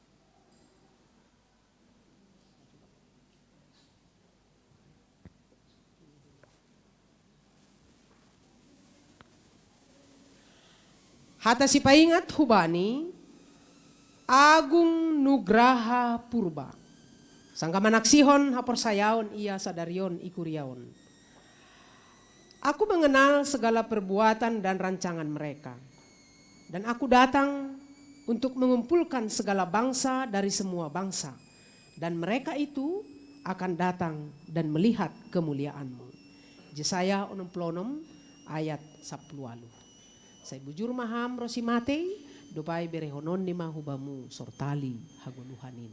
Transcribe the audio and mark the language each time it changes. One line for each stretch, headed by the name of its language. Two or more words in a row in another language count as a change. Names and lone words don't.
Batak Simalungun: Hata si paingat hubani, Agung Nugraha Purba. Sangka manaksihon hapor sayaon ia sadarion ikuriaon.
Indonesian: Aku mengenal segala perbuatan dan rancangan mereka. Dan aku datang untuk mengumpulkan segala bangsa dari semua bangsa. Dan mereka itu akan datang dan melihat kemuliaanmu. Yesaya 66 ayat 10.
Batak Simalungun: Saya bujur maham rosimate, dopai berehonon ni mahubamu sortali haguluhanin.